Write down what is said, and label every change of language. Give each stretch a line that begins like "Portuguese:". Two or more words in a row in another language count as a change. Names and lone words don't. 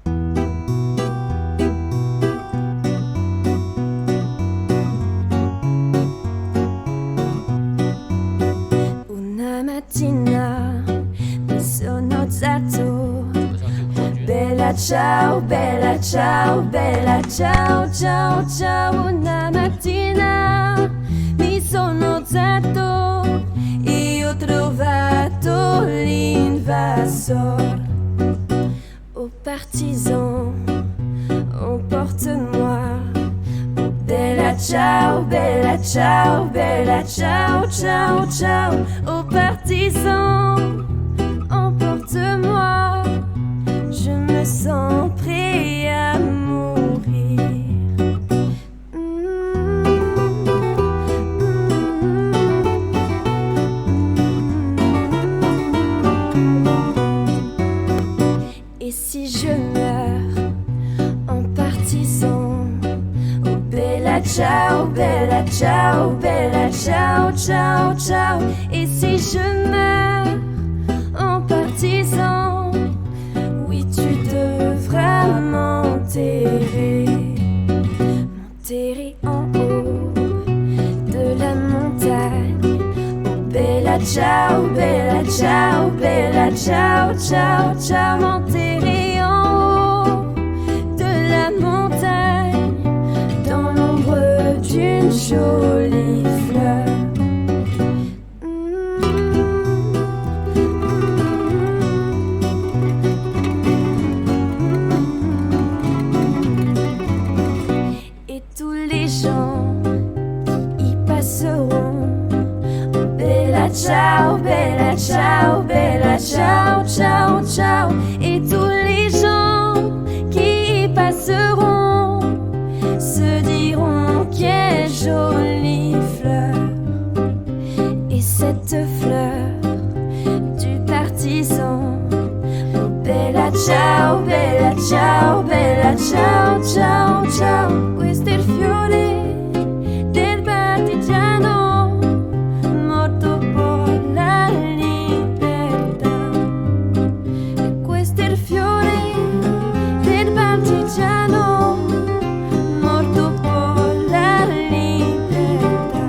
Italian: Una mattina mi sono alzato. Bella ciao, bella ciao, bella ciao, ciao, ciao. Una mattina mi sono alzato e ho trovato l'invasor.
French: Oh partisan, emporte-moi.
Italian: Bella ciao, bella ciao, bella ciao, ciao, ciao.
French: Oh partisan, emporte-moi. Je me sens prêt à mourir. Et si je meurs en partisan?
Italian: Oh bella ciao, bella ciao, bella ciao, ciao, ciao.
French: Et si je meurs en partisan? Oui, tu devras m'enterrer, m'enterrer en haut de la montagne.
Italian: Oh bella ciao, bella ciao, bella ciao, ciao, ciao.
French: M'enterrer en haut de la montagne, dans l'ombre d'une jolie fleur. Et tous les gens y passeront.
Italian: Oh bella ciao, bella ciao, bella ciao, ciao, ciao.
French: Et tous les gens qui y passeront se diront quelle jolie fleur. Et cette fleur du partisan.
Italian: Oh bella ciao, bella ciao, bella ciao, ciao, ciao. Questo è il fiore del partigiano morto per la libertà. E questo è il fiore del partigiano morto per la libertà.